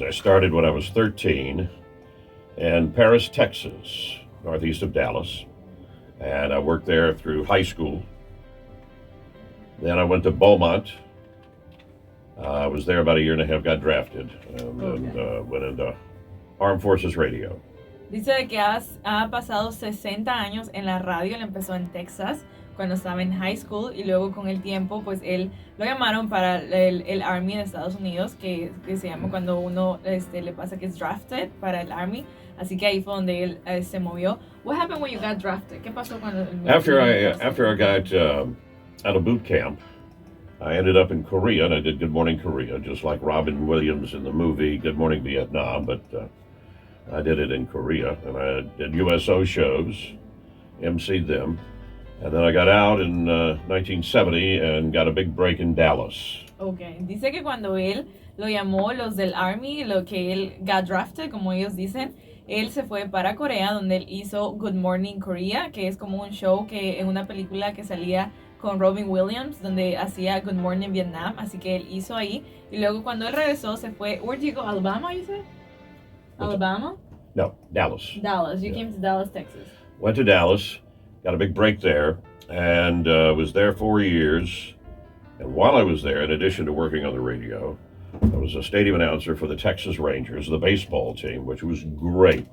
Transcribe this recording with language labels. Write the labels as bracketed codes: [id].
[en] I started when I was 13 in Paris, Texas, northeast of Dallas. And I worked there through high school. Then I went to Beaumont. I was there about a year and a half, got drafted, and went into Armed Forces Radio. [es] Dice de que ha pasado 60 años en la radio. Él empezó en Texas cuando estaba en high school y luego con el tiempo pues él lo llamaron para el Army de Estados Unidos, que se llama cuando uno le pasa que es drafted para el Army. Así que ahí fue donde él se movió. [en] What happened when you got drafted? [es] ¿Qué pasó cuando [en] After I got out of boot camp, I ended up in Korea, and I did Good Morning Korea, just like Robin Williams in the movie Good Morning Vietnam, but I did it in Korea, and I did USO shows, emceed them, and then I got out in 1970 and got a big break in Dallas. [es] Okay, dice que cuando él lo llamó los del Army, lo que él [en] got drafted, [es] como ellos dicen, él se fue para Corea, donde él hizo Good Morning Korea, que es como un show que en una película que salía con Robin Williams, donde hacía Good Morning Vietnam, así que él hizo ahí, y luego cuando él regresó se fue, [en] where did you go, Alabama, you said? Alabama? No, Dallas. Dallas. You came to Dallas, Texas. Went to Dallas, got a big break there, and was there 4 years. And while I was there, in addition to working on the radio, I was a stadium announcer for the Texas Rangers, the baseball team, which was great.